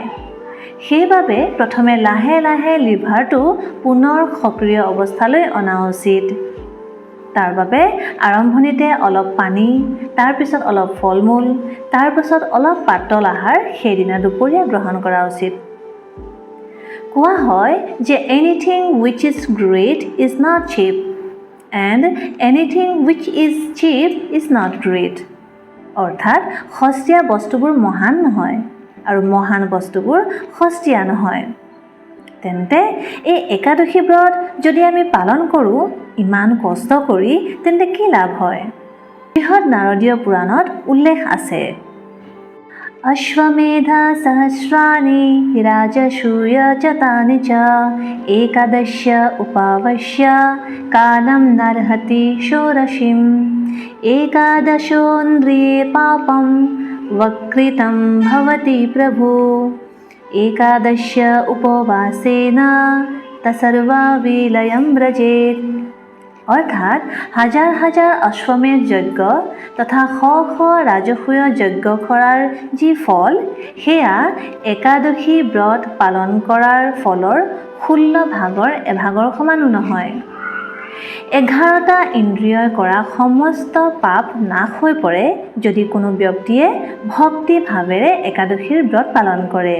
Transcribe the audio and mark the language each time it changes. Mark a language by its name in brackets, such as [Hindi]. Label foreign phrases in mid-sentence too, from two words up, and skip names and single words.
[Assamese] সেইবাবে প্ৰথমে লাহে লাহে লিভাৰটো পুনৰ সক্ৰিয় অৱস্থালৈ অনা উচিত। তাৰ বাবে আৰম্ভণিতে অলপ পানী, তাৰপিছত অলপ ফল মূল, তাৰপিছত অলপ পাতল আহাৰ সেইদিনা দুপৰীয়া গ্ৰহণ কৰা উচিত। কোৱা হয় যে [English] anything which is great is not cheap and anything which is cheap is not great. [Assamese] অৰ্থাৎ সস্তীয়া বস্তুবোৰ মহান নহয় আৰু মহান বস্তুবোৰ সস্তীয়া নহয়। তেন্তে এই একাদশী ব্ৰত যদি আমি পালন কৰোঁ ইমান কষ্ট কৰি তেন্তে কি লাভ হয়? [Sanskrit] বৃহৎ নাৰদীয় পুৰাণত উল্লেখ আছে, অশ্বমেধা সহস্ৰাণি ৰাজসূয় চ তানি চ একাদশ্য উপাবশ্য কালম নারহতি ষোড়শীম একাদশোন্দ্রিয়ে পাপম वक्रितं भवति प्रभु एकादश उपवासेन तसर्वा विलयं व्रजेत। [Assamese] অৰ্থাৎ হাজাৰ হাজাৰ অশ্বমেধ যজ্ঞ তথা শ শ ৰাজসূয় যজ্ঞ কৰাৰ যি ফল সেয়া একাদশী ব্ৰত পালন কৰাৰ ফলৰ 16 ভাগৰ এভাগৰ সমানো নহয়। 11টা ইন্দ্ৰিয়ই কৰা সমস্ত পাপ নাশ হৈ পৰে যদি কোনো ব্যক্তিয়ে ভক্তি ভাৱেৰে একাদশীৰ ব্ৰত পালন কৰে।